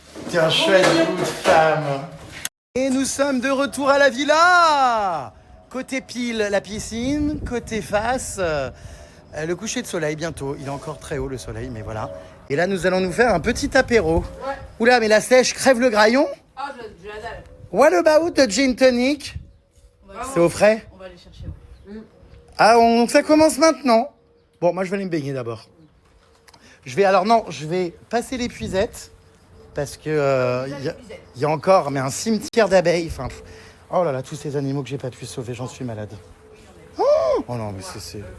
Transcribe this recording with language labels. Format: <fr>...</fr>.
<fr>T'es un chouette bout de femme. Et nous sommes de retour à la villa. Côté pile, la piscine. Côté face, le coucher de soleil bientôt. Il est encore très haut le soleil, mais voilà. Et là, nous allons nous faire un petit apéro. Ouais. Oula, mais la sèche crève le graillon. Ah, je la dalle.</fr> <en>What about the gin tonic?</en> <fr>C'est au frais? On va aller chercher. Ah, ça commence maintenant. Bon, moi, je vais aller me baigner d'abord. Je vais passer l'épuisette. Parce que il y a encore mais un cimetière d'abeilles. Enfin, oh là là, tous ces animaux que j'ai pas pu sauver, j'en suis malade. Oh non, mais c'est...</fr>